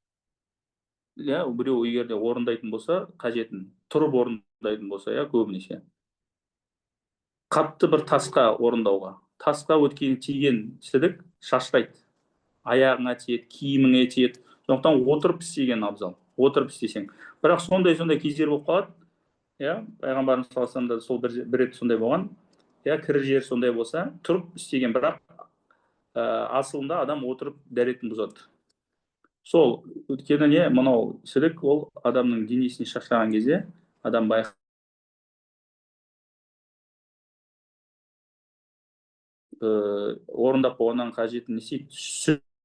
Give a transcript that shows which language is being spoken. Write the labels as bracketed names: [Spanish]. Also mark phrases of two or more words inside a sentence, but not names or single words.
[Kazakh] Біреу егерде орындайтын болса, қажетін тұрып орындайтын болса, көбінесе қатты бір тасқа орындауға. Тасқа өткен тиген сідік шашырайды. Аяғыңа тиеді, киіміңе тиеді. Сондықтан отырып істеген абзал. Отырып істесең. Бірақ сондай кездер болып қалады. Пайғамбарымыз [Arabic] صلى الله عليه وسلم [Kazakh] сол бір рет сондай болған. Кірі жер сондай болса, тұрып істеген, бірақ асылында адам отырып дәретін бұзады. Сол өткені мынау сідік, ол адамның денесіне шашыраған кезде адам орындап болғаннан қажетін істейді.